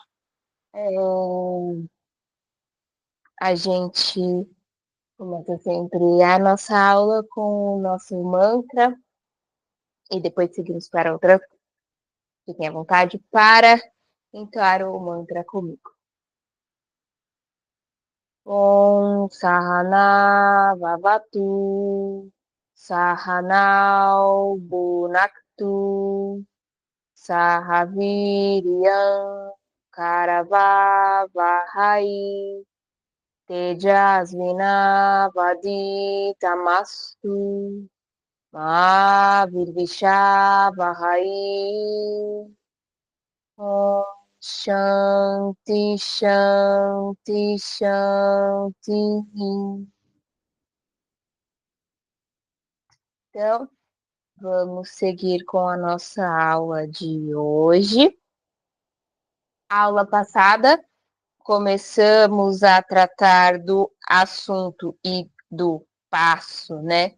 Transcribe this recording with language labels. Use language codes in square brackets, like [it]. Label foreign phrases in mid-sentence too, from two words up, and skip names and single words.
[pt] A gente começa sempre a nossa aula com o nosso mantra e depois seguimos para outra. Fiquem à vontade para entoar o mantra comigo. [sa] Om Sahana Vavatu Sahanau Bunaktu Sahaviriyam Karavavahai Tejasvinavaditamastu Ma Virvishavahai. Om Shanti, Shanti, Shanti. [pt] Então, vamos seguir com a nossa aula de hoje. Aula passada, começamos a tratar do assunto e do passo, né?